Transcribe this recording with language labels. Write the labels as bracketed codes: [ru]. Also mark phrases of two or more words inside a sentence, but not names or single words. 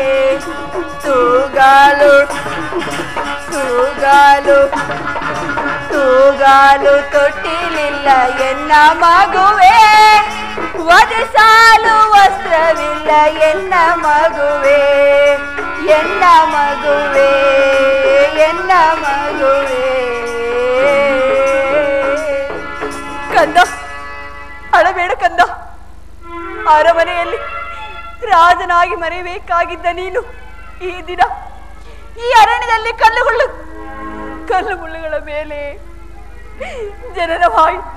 [kn] ತೂಗಾಲು ತೂಗಾಲು ತೂಗಾಲು ತೊಟ್ಟಿಲಿಲ್ಲ ಎನ್ನ ಮಗುವೆ, ಒದಿಸಾಲು ವಸ್ತ್ರವಿಲ್ಲ ಎನ್ನ ಮಗುವೆ. ಎನ್ನ ಮಗುವೆ, ಎನ್ನ ಮಗುವೆ. ಕಂದ, ಅಳಬೇಡ ಕಂದ. ಅರಮನೆಯಲ್ಲಿ ರಾಜನಾಗಿ ಮರೆಯಬೇಕಾಗಿದ್ದ ನೀನು ಈ ದಿನ ಈ ಅರಣ್ಯದಲ್ಲಿ ಕಲ್ಲು ಮುಳ್ಳುಗಳ ಮೇಲೆ ಜನರ ವಾಯು.